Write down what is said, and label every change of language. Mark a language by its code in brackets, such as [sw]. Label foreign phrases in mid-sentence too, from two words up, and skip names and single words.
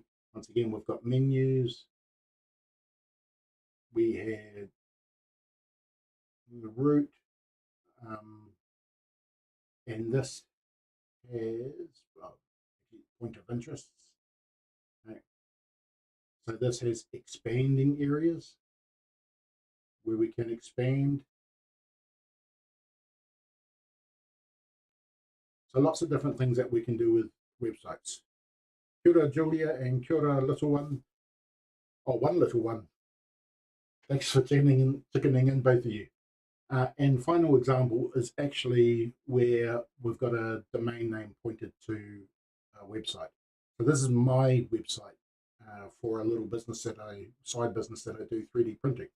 [en] Once again, we've got menus. We had the route, and this has point of interests. Right. So this has expanding areas where we can expand. So lots of different things that we can do with websites. [mi] Kia ora, [en] Julia, and [mi] kia ora, [en] little one. Oh, one little one. Thanks for chickening in, both of you. And final example is actually where we've got a domain name pointed to a website. So this is my website for a little business side business that I do 3D printing.